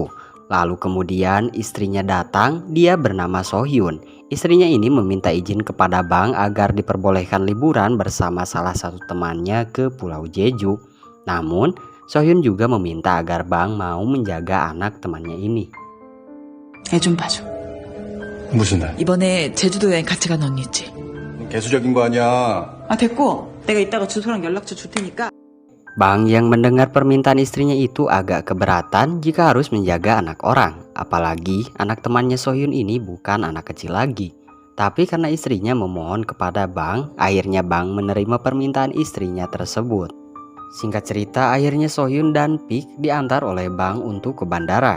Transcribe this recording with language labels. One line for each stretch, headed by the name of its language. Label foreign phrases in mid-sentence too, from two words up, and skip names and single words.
Indonesian: Lalu kemudian istrinya datang, dia bernama Sohyun. Istrinya ini meminta izin kepada Bang agar diperbolehkan liburan bersama salah satu temannya ke Pulau Jeju. Namun, Sohyun juga meminta agar Bang mau menjaga anak temannya ini.
Korean: 애 좀 봐줘. 무슨 애? 이번에 제주도 여행 같이 간 언니 있지? 개수적인 거 아니야. 아 됐고 내가 이따가 주소랑 연락처 줄 테니까.
Indonesian: Bang yang mendengar permintaan istrinya itu agak keberatan jika harus menjaga anak orang. Apalagi anak temannya Sohyun ini bukan anak kecil lagi. Tapi karena istrinya memohon kepada Bang, akhirnya Bang menerima permintaan istrinya tersebut. Singkat cerita, akhirnya Sohyun dan Pik diantar oleh Bang untuk ke bandara.